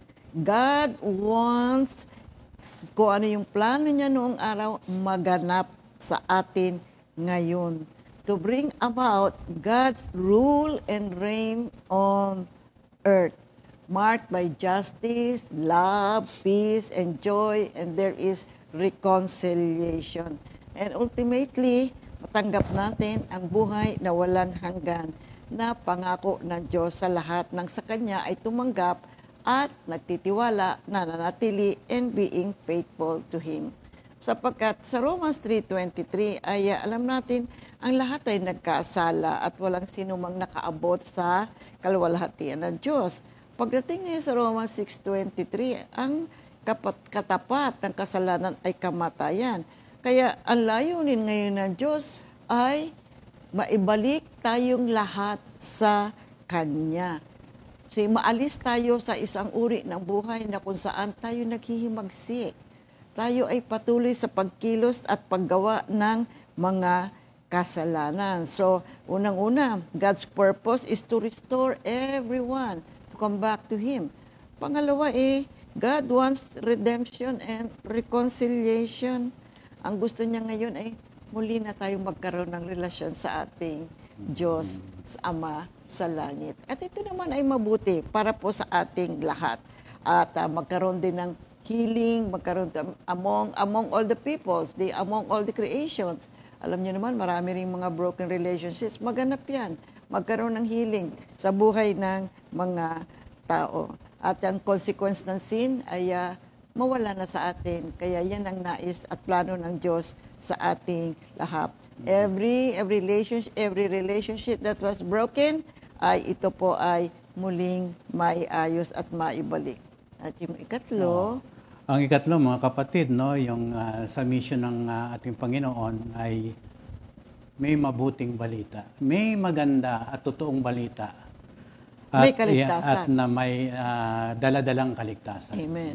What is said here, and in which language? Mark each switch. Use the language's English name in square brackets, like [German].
[English] God wants, [Filipino] kung ano yung plano niya noong araw, maganap sa atin ngayon. [English] To bring about God's rule and reign on earth, marked by justice, love, peace, and joy, and there is reconciliation. [Filipino] And ultimately, matanggap natin ang buhay na walang hanggan na pangako ng Diyos sa lahat ng sa Kanya ay tumanggap at nagtitiwala, nananatili, [English] and being faithful to Him. [Filipino] Sapagkat sa Romans 3:23 ay alam natin ang lahat ay nagkasala at walang sino mang nakaabot sa kaluwalhatian ng Diyos. Pagdating ngayon sa Romans 6:23, ang katapat ng kasalanan ay kamatayan. Kaya ang layunin ngayon ng Diyos ay maibalik tayong lahat sa Kanya. Maalis tayo sa isang uri ng buhay na kung saan tayo naghihimagsik. Tayo ay patuloy sa pagkilos at paggawa ng mga kasalanan. [English] So, [Filipino] unang-una, [English] God's purpose is to restore everyone to come back to Him. [Filipino] Pangalawa, [English] God wants redemption and reconciliation. [Filipino] Ang gusto niya ngayon ay muli na tayong magkaroon ng relasyon sa ating Diyos, sa Ama sa langit. At ito naman ay mabuti para po sa ating lahat. At magkaroon din ng [English] healing, magkaroon among all the peoples, among all the creations. [Filipino] Alam niyo naman, marami ring mga [English] broken relationships. [Filipino] Maganap yan. Magkaroon ng healing sa buhay ng mga tao. At ang consequence ng sin ay mawala na sa atin. Kaya yan ang nais at plano ng Diyos sa ating lahat. [English] Every relationship that was broken, [Filipino] ay ito po ay muling maiayos at maibalik. At yung ikatlo, ang ikatlo, mga kapatid, no, yung sa mission ng ating Panginoon ay may mabuting balita. May maganda at totoong balita. At, may kaligtasan. At na may daladalang kaligtasan. Amen.